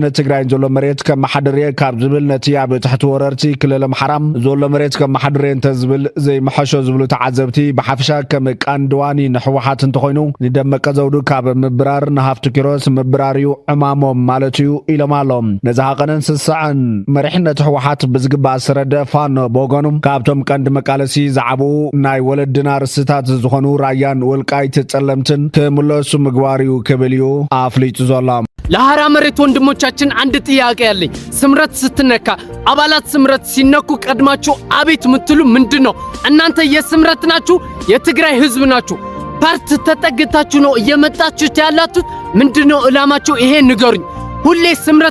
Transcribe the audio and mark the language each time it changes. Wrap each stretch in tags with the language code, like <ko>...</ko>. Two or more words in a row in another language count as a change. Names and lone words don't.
<ti>ትግራይን ዘሎ መሬት ከም ማሓደርየ ካብ ዝብል ነቲ ኣብ ትሕቲ ወረርቲ ክልል ኣምሓራም ዘሎ መሬት ከም ማሓደርየ እንተዝብል ዘይመሐሾ ዝብሉ ተዓዘብቲ ብሓፈሻ ከም ቃንድዋኒ ንሕወሓት እንተኮይኑ ንደመቀ ዘውዱ ካብ ምብራር ንሃፍቱ ኪሮስ ምብራር እዩ ዕማሞም ማለት እዩ ኢሎም ኣሎም ነዚ ሃቐነን ስሳዕን መሪሕነት ሕወሓት ብዝግባእ ዝረድእ ፋኖ ብወገኑ ካብቶም ቀንዲ መቃለሲ ዝዓብኡ ናይ ወለድና ርስታት ዝኾኑ ራያን ወልቃይት ጸለምትን ክምለሱ ምግባር እዩ ክብል እዩ ኣፍሊጡ ዘሎ</ti> <am>ለሐራ መሬት ወንድሞቻችን አንድ ጥያቄ ያለኝ ስምረት ስትነካ አባላት ስምረት ሲነኩ ቀድማችሁ አቤት ምትሉ ምንድነው እናንተ የስምረት ናችሁ የትግራይ ህዝብ ናችሁ ፓርት ተጠግታችሁ ነው እየመጣችሁ ያላችሁት ምንድነው እላማችሁ ይሄ ንገሩኝ ሁሌ ስምረት</am>